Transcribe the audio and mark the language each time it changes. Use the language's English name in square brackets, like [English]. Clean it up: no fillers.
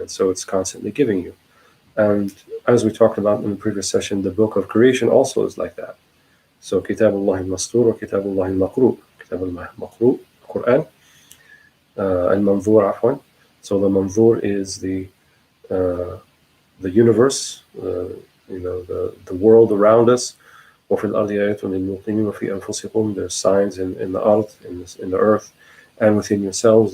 [English] And so it's constantly giving you. And as we talked about in the previous session, the book of creation also is like that. So Kitabullah al-Mastur or Kitabullah al-Maqru. Kitab al-Maqru, Quran, al-Manzur, afwan. So the Manzur is the universe, the world around us. [Arabic] وفي الأرض آيات للموقنين وفي أنفسكم. [English] There's signs in the earth, in the earth, and within yourselves.